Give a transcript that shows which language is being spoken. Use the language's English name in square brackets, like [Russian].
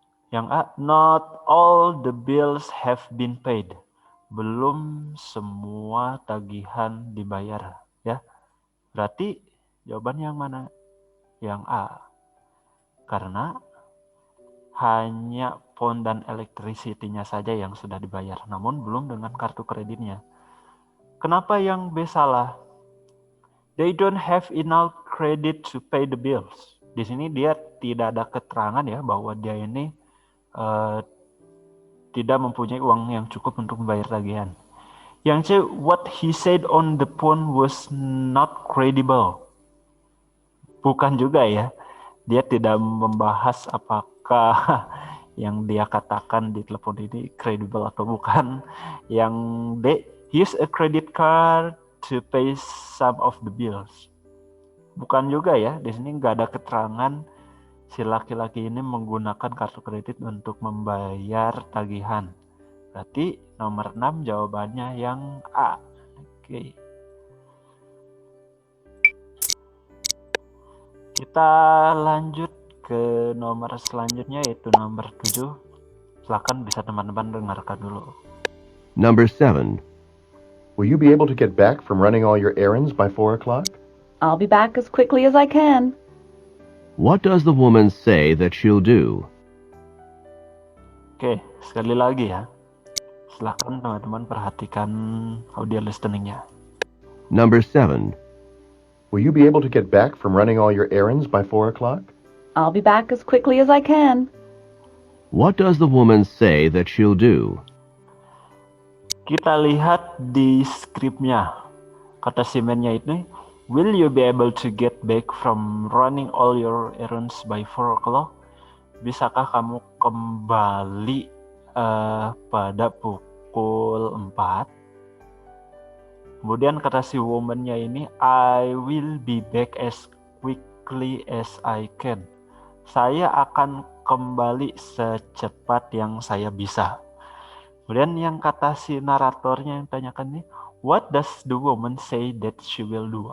[Indonesian] Yang A, [English] not all the bills have been paid. [Indonesian] Belum semua tagihan dibayar, ya. Berarti jawabannya yang mana? Yang A. Karena hanya phone dan electricity-nya saja yang sudah dibayar, namun belum dengan kartu kreditnya. Kenapa yang B salah? [English] They don't have enough credit to pay the bills. [Indonesian] Di sini dia tidak ada keterangan ya bahwa dia ini tidak mempunyai uang yang cukup untuk membayar tagihan. Yang C, [English] what he said on the phone was not credible. [Indonesian] Bukan juga ya. Dia tidak membahas apakah yang dia katakan di telepon ini credible atau bukan. Yang D, [English] use a credit card to pay some of the bills. [Indonesian] Bukan juga ya. Di sini nggak ada keterangan si laki-laki ini menggunakan kartu kredit untuk membayar tagihan. Berarti nomor 6 jawabannya yang A. Oke. Kita lanjut ke nomor selanjutnya yaitu nomor 7. Silakan bisa teman-teman dengarkan dulu. [English] Number 7. Will you be able to get back from running all your errands by 4 o'clock? I'll be back as quickly as I can. What does the woman say that she'll do? [Indonesian] Oke, sekali lagi ya. Silakan teman-teman perhatikan audio listeningnya. [English] Number 7. Will you be able to get back from running all your errands by 4 o'clock? I'll be back as quickly as I can. What does the woman say that she'll do? [Indonesian] Kita lihat di skripnya. Kata si man-nya itu, [English] will you be able to get back from running all your errands by 4 o'clock? [Indonesian] Bisakah kamu kembali pada pukul 4? Kemudian kata si woman-nya ini, [English] I will be back as quickly as I can. [Indonesian] Saya akan kembali secepat yang saya bisa. Kemudian yang kata si naratornya yang tanyakan nih, [English] what does the woman say that she will do?